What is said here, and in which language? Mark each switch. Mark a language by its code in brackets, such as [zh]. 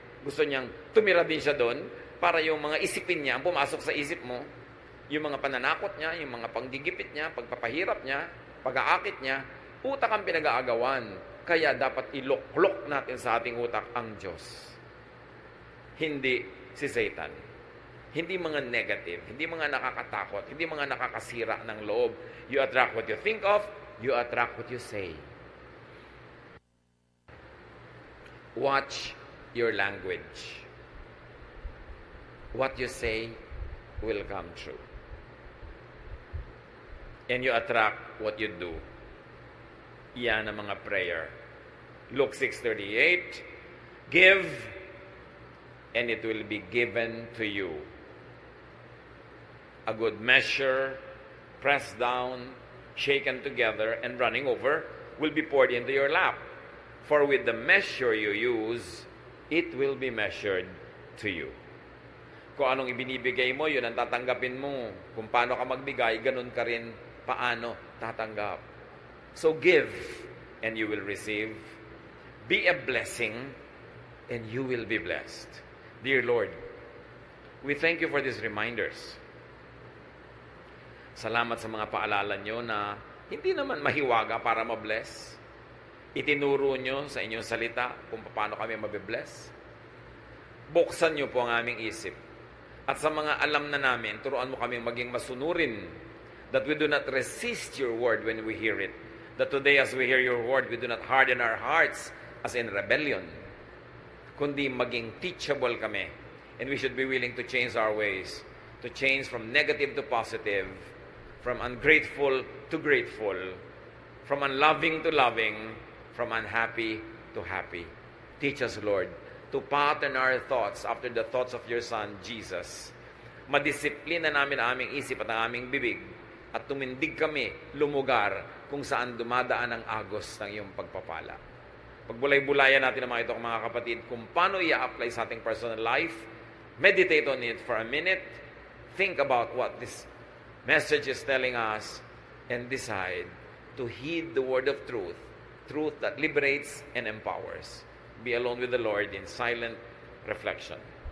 [tl] Gusto niyang tumira din siya doon para yung mga isipin niya, ang pumasok sa isip mo, yung mga pananakot niya, yung mga panggigipit niya, pagpapahirap niya, pag-aakit niya, utak ang pinag-aagawan. Kaya dapat iloklok natin sa ating utak ang Diyos. Hindi si Satan. Hindi mga negative, hindi mga nakakatakot, hindi mga nakakasira ng loob. [en] You attract what you think of, you attract what you say. Watch your language. What you say will come true. And you attract what you do. [tl] Yan ang mga prayer. [en] Luke 6:38, give, and it will be given to you. A good measure, pressed down, shaken together, and running over, will be poured into your lap. For with the measure you use, it will be measured to you. [tl] Kung anong ibinibigay mo, yun ang tatanggapin mo. Kung paano ka magbigay, ganun ka rin paano tatanggap. [en] So give, and you will receive. Be a blessing, and you will be blessed. Dear Lord, we thank you for these reminders. [tl] Salamat sa mga paalala nyo na hindi naman mahiwaga para mabless. Itinuro nyo sa inyong salita kung paano kami mabibless. Buksan nyo po ang aming isip. At sa mga alam na namin, turuan mo kami maging masunurin, [en] that we do not resist your word when we hear it. That today as we hear your word, we do not harden our hearts as in rebellion, [tl] kundi maging teachable kami. [en] And we should be willing to change our ways, to change from negative to positive, from ungrateful to grateful, from unloving to loving, from unhappy to happy. Teach us, Lord, to pattern our thoughts after the thoughts of your Son, Jesus. [tl] Madisiplina namin ang aming isip at ang aming bibig, at tumindig kami, lumugar kung saan dumadaan ang agos ng iyong pagpapala. Pagbulay-bulayan natin ang mga ito, mga kapatid, kung paano i-apply sa ating personal life. [en] Meditate on it for a minute. Think about what this message is telling us and decide to heed the word of truth, truth that liberates and empowers. Be alone with the Lord in silent reflection.